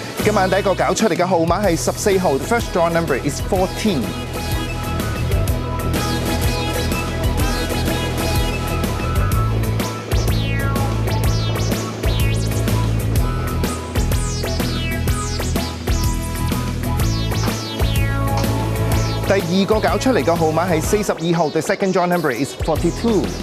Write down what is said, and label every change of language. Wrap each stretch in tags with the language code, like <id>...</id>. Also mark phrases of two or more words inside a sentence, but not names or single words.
<yue>今晚第一個搞出嚟嘅號碼係14號 ，</yue> <en>the first draw number is 14。</en> <yue>第二個搞出嚟嘅號碼係42號 ，</yue> <en>the second draw number is 42。</en>